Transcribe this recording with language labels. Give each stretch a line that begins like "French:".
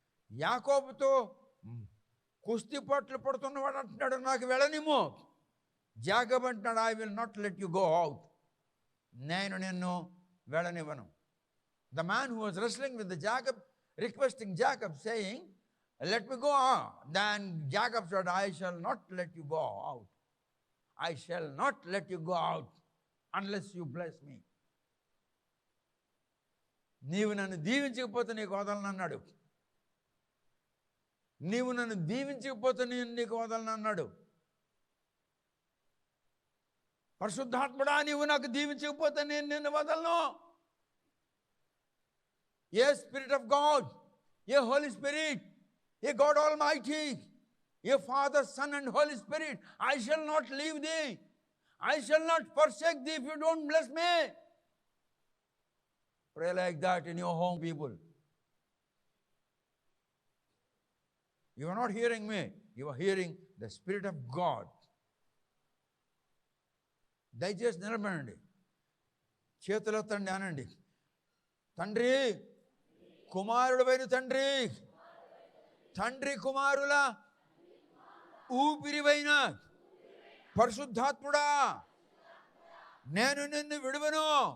Telugu: యాకోబుతో కుస్తీ పట్లు పడుతున్నవాడు అంటున్నాడు, నాకు వెళ్ళనిమ్ము.
English: Jacob
Telugu: అంటున్నాడు,
English: I will not let you go out.
Telugu: నేను నిన్ను వెళ్ళనివ్వను.
English: The man who was wrestling with the Jacob requesting Jacob saying, let me go on. Then Jacob said, I shall not let you go out. I shall not let you go out unless you bless me.
Telugu: నీవు నన్ను దీవించకపోతే నీకు వదలను అన్నాడు. నీవు నన్ను దీవించకపోతే నేను నీకు వదలను అన్నాడు. పరిశుద్ధాత్ముడా, నీవు నాకు దీవించకపోతే నేను నిన్ను వదలను.
English: A Spirit of God, a Holy Spirit, a God Almighty, a Father, Son and Holy Spirit, I shall not leave thee. I shall not forsake thee if you don't bless me. Pray like that in your home, people. You are not hearing me. You are hearing the Spirit of God.
Telugu: దయచేసి నిలబడండి, చేతులెత్తండి, అనండి, తండ్రి కుమారుడైన తండ్రి, తండ్రి కుమారుల ఊపిరివైన పరిశుద్ధాత్ముడా, నేను నిన్ను విడువను.